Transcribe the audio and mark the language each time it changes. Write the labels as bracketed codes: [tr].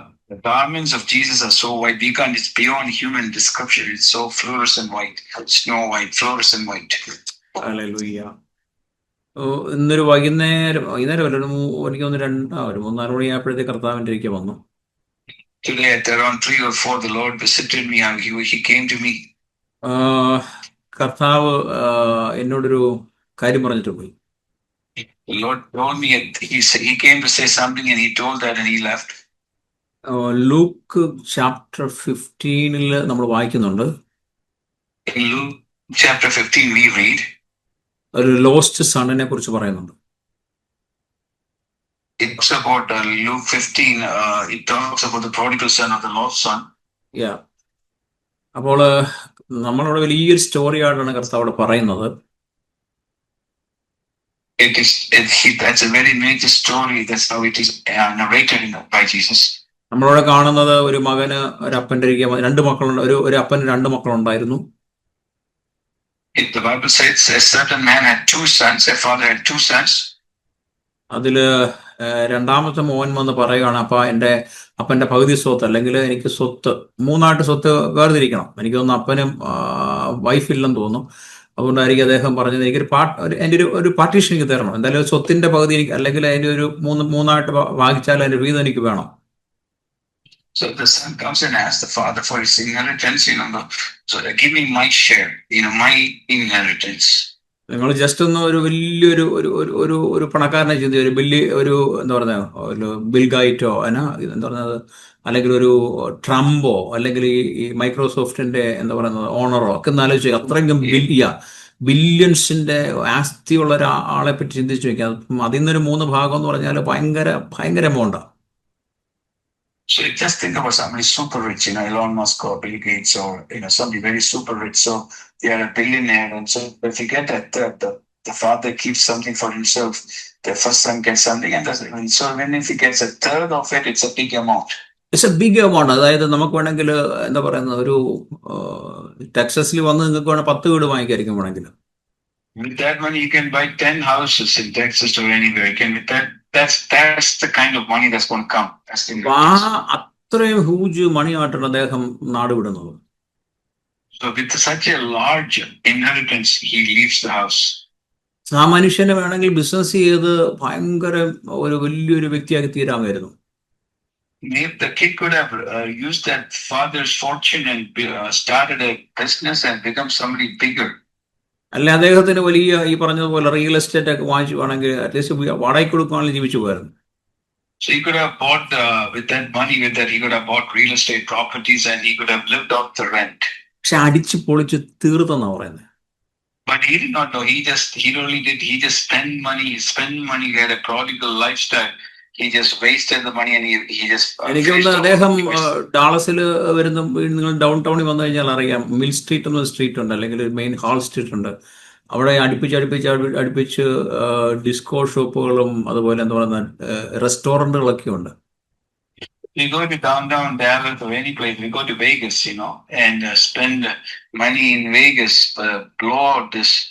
[en] The garments of Jesus are so white, it's beyond human description. It's so fluorescent white, snow white, fluorescent white. Hallelujah. [ml] ഇന്നൊരു വൈകുന്നേരം എനിക്ക് തോന്നുന്നു ഒരു 3-4 മണിയായപ്പോഴത്തേക്ക് കർത്താവിൻ്റെ ഇരിക്കെ വന്നു. [en] Today at around 3 or 4 the Lord visited me and he came to me. [ml] കർത്താവ് എന്നോടൊരു കാര്യം പറഞ്ഞിട്ട് പോയി. [en] The Lord told me, he came to say something and he told that and he left. [ml] Luke chapter 15 നമ്മൾ വായിക്കുന്നുണ്ട്. [en] In Luke chapter 15 we read [ml] ഒരു lost സണ്ണിനെ കുറിച്ച് പറയുന്നുണ്ട്. [en] It talks about Luke 15, it talks about the prodigal son or the lost son. Yeah. [ml] അപ്പോൾ നമ്മളോട് വലിയൊരു സ്റ്റോറിയായിട്ടാണ് കർത്താവ് പറയുന്നത്. [en] That's a very major story. That's how it is narrated by Jesus. [ml] നമ്മളോട് കാണുന്നത് ഒരു മകന് ഒരു അപ്പൻ്റെ ഇരിക്കെ 2 മക്കളുണ്ട്. ഒരു അപ്പന് 2 മക്കളുണ്ടായിരുന്നു. [en] The Bible says a certain man had 2 sons. A father had 2 sons. [ml] അതില് രണ്ടാമത്തെ മോൻ വന്ന് പറയുകയാണ്, എൻ്റെ അപ്പൻ്റെ പകുതി സ്വത്ത്, അല്ലെങ്കിൽ എനിക്ക് സ്വത്ത് 3 സ്വത്ത് വേർതിരിക്കണം. എനിക്ക് തോന്നുന്നു അപ്പനും വൈഫില്ലെന്ന് തോന്നുന്നു. അതുകൊണ്ടായിരിക്കും അദ്ദേഹം പറഞ്ഞത് എനിക്കൊരു എൻ്റെ ഒരു പാർട്ടീഷൻ എനിക്ക് തരണം, എന്തായാലും സ്വത്തിന്റെ പകുതി എനിക്ക്, അല്ലെങ്കിൽ അതിൻ്റെ ഒരു 3 ഭാഗിച്ചാൽ അതിന്റെ വീതം എനിക്ക് വേണം. [en] So the son comes and asks the father for his inheritance, so give me my share, my inheritance. [ml] നിങ്ങൾ ജസ്റ്റ് ഒന്ന് ഒരു വലിയൊരു ഒരു പണക്കാരനെ ചിന്തി, ഒരു എന്താ പറയുക, ഒരു ബിൽ ഗേറ്റോ എന്താ പറയുന്നത്, അല്ലെങ്കിൽ ഒരു ട്രംപോ, അല്ലെങ്കിൽ ഈ മൈക്രോസോഫ്റ്റിന്റെ എന്താ പറയുന്നത് ഓണറോ ഒക്കെ ഒന്ന് ആലോചിച്ച്, അത്രയെങ്കിലും ബില്യൺസിന്റെ ആസ്തിയുള്ള ഒരാളെ പറ്റി ചിന്തിച്ചു നോക്കിയാൽ അതിൽ നിന്നൊരു 3 ഭാഗം എന്ന് പറഞ്ഞാൽ ഭയങ്കര എമൗണ്ടാണ്. [en] So just think about somebody super rich, Elon Musk or Bill Gates or somebody very super rich. So they are a billionaire, and so if you get a third, the father keeps something for himself. The first son gets something, and so if he gets a third of it, it's a big amount. It's a big amount. [ml] അതായത് നമുക്ക് വേണമെങ്കിൽ എന്താ പറയുന്നത്, ഒരു ടെക്സസിൽ വന്ന് നിങ്ങൾക്ക് വേണമെങ്കിൽ 10 വീട് വാങ്ങിക്കായിരിക്കും വേണമെങ്കിൽ. [en] With that money, you can buy 10 houses in Texas or anywhere. You can with that. That's the kind of money that's going to come. [ml] അത്രയും ഹ്യൂജ് മണി ആയിട്ടാണ് അദ്ദേഹം നാട് വിടുന്നത്. [en] So with such a large inheritance, he leaves the house. [ml] ആ മനുഷ്യനെ വേണമെങ്കിൽ business ചെയ്ത് ഭയങ്കര ഒരു വലിയൊരു വ്യക്തിയാക്കി തീരാമായിരുന്നു. [en] Maybe the kid could have used that father's fortune and started a business and become somebody bigger. [ml] അല്ല, അദ്ദേഹത്തിന് വലിയ ഈ പറഞ്ഞതുപോലെ റിയൽ എസ്റ്റേറ്റ് ഒക്കെ വാങ്ങിച്ചുവാണെങ്കിൽ അറ്റ്ലീസ്റ്റ് വാടകയ്ക്ക് കൊടുക്കുകയാണെങ്കിൽ ജീവിച്ചു പോയിരുന്നു. [en] So he could have bought with that money, he could have bought real estate properties and he could have lived off the rent. [ml] പക്ഷെ അടിച്ച് പൊളിച്ച് തീർത്തെന്നാ പറയുന്നത്. [en] But he did not know. He just spent money. He had a prodigal lifestyle. He just wasted the money and he just. [ml] എനിക്ക് തോന്നുന്നു അദ്ദേഹം ഡാളസിൽ വരുന്ന, നിങ്ങൾ down ടൗണിൽ വന്നു കഴിഞ്ഞാൽ അറിയാം, മിൽ സ്ട്രീറ്റ് എന്നൊരു സ്ട്രീറ്റ് ഉണ്ട്, അല്ലെങ്കിൽ മെയിൻ ഹാൾ സ്ട്രീറ്റ് ഉണ്ട്. അവിടെ അടുപ്പിച്ച് ഡിസ്കോ ഷോപ്പുകളും അതുപോലെ എന്താ പറയുക റെസ്റ്റോറൻറ്റുകളൊക്കെ ഉണ്ട്. [en] We go to downtown Dallas or any place. We go to Vegas, and spend money in Vegas, blow out this.